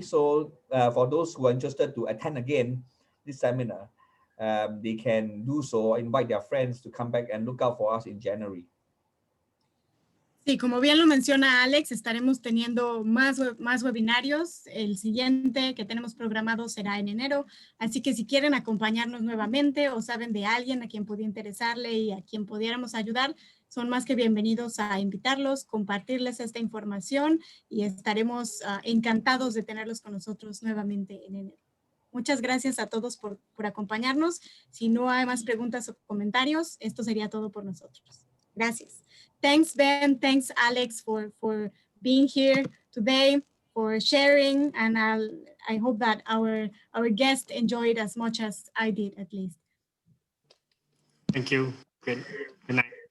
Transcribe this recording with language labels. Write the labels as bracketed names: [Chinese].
[English] So for those who are interested to attend again this seminar, they can do so, invite their friends to come back and look out for us in January. [Spanish] Sí, como bien lo menciona Alex, estaremos teniendo más webinarios. El siguiente que tenemos programado será en enero. Así que si quieren acompañarnos nuevamente o saben de alguien a quien pudiera interesarle y a quien pudiéramos ayudar, son más que bienvenidos a invitarlos, compartirles esta información y estaremos encantados de tenerlos con nosotros nuevamente en enero. Muchas gracias a todos por acompañarnos. Si no hay más preguntas o comentarios, esto sería todo por nosotros. Gracias. [English] Thanks, Ben. Thanks, Alex, for being here today, for sharing. And I hope that our guest enjoyed as much as I did, at least. Thank you. Good night.